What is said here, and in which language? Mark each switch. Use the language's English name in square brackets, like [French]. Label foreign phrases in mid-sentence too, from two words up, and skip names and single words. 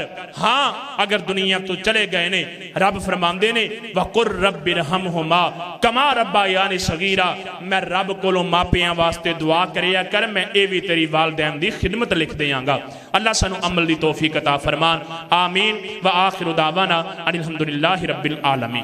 [Punjabi] ہاں اگر دنیا تو چلے گئے نے، رب فرماندے نے [Arabic] وقل رب ارحمهما كما ربياني صغيرا, [Punjabi] میں رب کولوں ماپیاں واسطے دعا کریا کر، میں ایہ وی تیری والدین دی خدمت لکھ دیانگا. اللہ سانوں عمل دی توفیق عطا فرمان. [Arabic] آمين وآخر دعوانا أن الحمد لله رب العالمين.